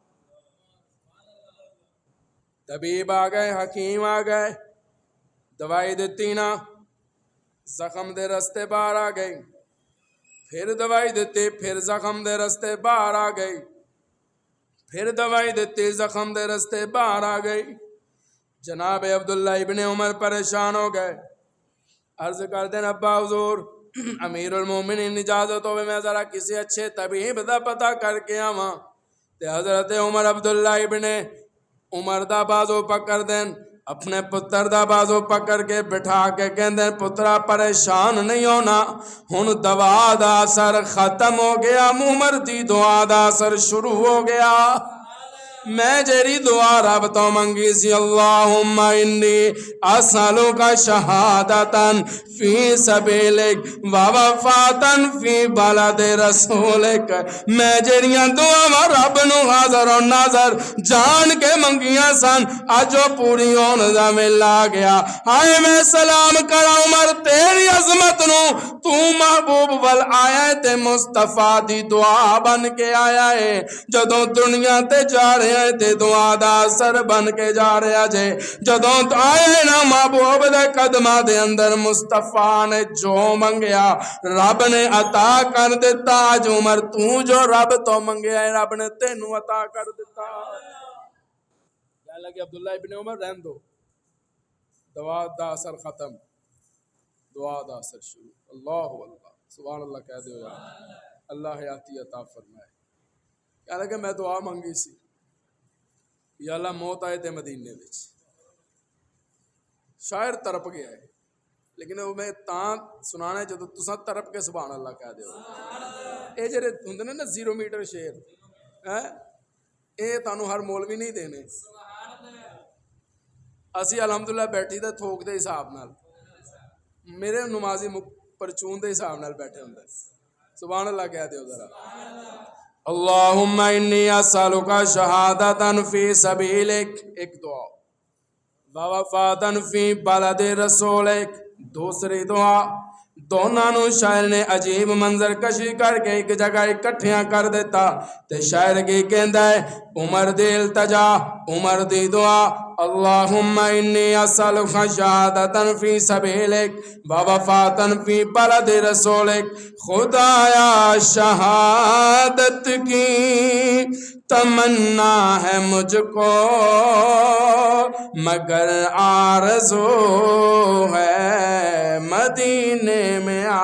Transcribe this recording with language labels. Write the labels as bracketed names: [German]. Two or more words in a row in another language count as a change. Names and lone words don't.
[Punjabi] طبیب آ گئے حکیم آ گئے دوائی دتی نا زخم دے رستے باہر آ گئی پھر دوائی دیتی پھر زخم دے رستے باہر آ گئی پھر دوائی دیتی زخم دے رستے باہر آ گئی جناب عبداللہ ابن عمر پریشان ہو گئے عرض کر دیں ابا حضور امیر المومنین اجازت ہوئے میں ذرا کسی اچھے طبیب دا پتہ کر کے آواں تے حضرت عمر عبداللہ ابن عمر دا بازو پکڑ دیں اپنے پتر دا بازو پکڑ کے بٹھا کے کہندے پترا پریشان نہیں ہونا ہن دوا دا اثر ختم ہو گیا عمر دی دعا دا اثر شروع ہو گیا میں جیری دعا رب تو منگی سی [Arabic] اللہم انی اسألک شہادتاً فی سبیلک ووفاتاً فی بلد رسولک [Punjabi] میں جیریاں دعا رب نو حاضر و ناظر جان کے منگیاں سن اجو پوری ہون دا ملا گیا ہائے میں سلام کرا عمر تیری عظمت نو تو محبوب ول آیا ہے تے مصطفیٰ دی دعا بن کے آیا ہے جدوں دنیا تے جا رہے تے دعا دا اثر بن کے جا رہا جے جدوں آئے نا محبوب دے قدمہ دے اندر مصطفیٰ نے جو منگیا رب نے عطا کر دیتا آج عمر تو جو رب تو منگیا ہے رب نے تینوں عطا کر دیتا کہنے لگے عبداللہ ابن عمر رہن دو دعا دا اثر ختم دعا دا اثر شروع [Arabic] اللہ اللہ سبحان اللہ [Punjabi] کہہ دے ہو اللہ حیاتی عطا فرمائے کہنے لگے میں دعا منگی سی یا اللہ موت آئے تے مدینے وچ شاعر ترپ گیا ہے لیکن وہ میں تاں سنانا ہے جدو تساں ترپ کے [Arabic] سبحان اللہ [Punjabi] کہہ دیو اے جڑے ہوندے نے نا 0 میٹر شعر اے تانوں ہر مولوی نہیں دینے اسی الحمدللہ بیٹھی تے تھوک دے حساب نال میرے نمازی پرچون دے حساب نال بیٹھے ہوندے [Arabic] سبحان اللہ [Punjabi] کہہ دیو [Arabic] ذرا اللہم انی اسألک شہادتاً فی سبیلک [Urdu] ایک دعا [Arabic] ووفاتاً فی بلد رسولک [Urdu] دوسری دعا [Punjabi] دونوں نو شاعر نے عجیب منظر کشی کر کے ایک جگہ اکٹھیاں کر دیتا تے شاعر کی کہندا ہے عمر دی التجا عمر دی دعا [Arabic] اللہم انی اسألک شہادتاً فی سبیلک ووفاتاً فی بلد رسولک [Urdu] خدایا شہادت کی تمنا ہے مجھ کو مگر آرزو ہے مدینے میں